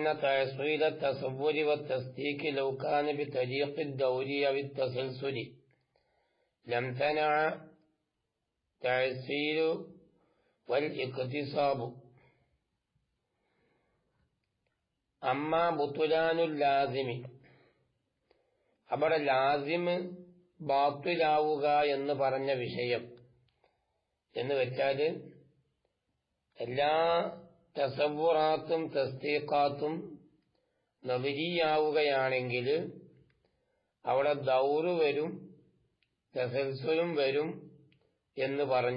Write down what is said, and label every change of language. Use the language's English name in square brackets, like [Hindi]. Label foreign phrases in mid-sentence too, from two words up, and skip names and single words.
[Arabic] تحصيل التصور والتصديق لو كان بطريق الدور أو التسلسل لم تنع تحصيل والاكتساب. أما بطلان اللازم [Malayalam] അവിടെ ലാസിമ് ബാത്തിലാവുക എന്ന് പറഞ്ഞ വിഷയം എന്ന് വെച്ചാൽ എല്ലാ തസവ്വുറാത്തും തസ്ദീഖാത്തും നബിയാവുകയാണെങ്കിൽ അവിടെ ദൗറ് വരും, തസൽസുലും വരും എന്ന് പറഞ്ഞു.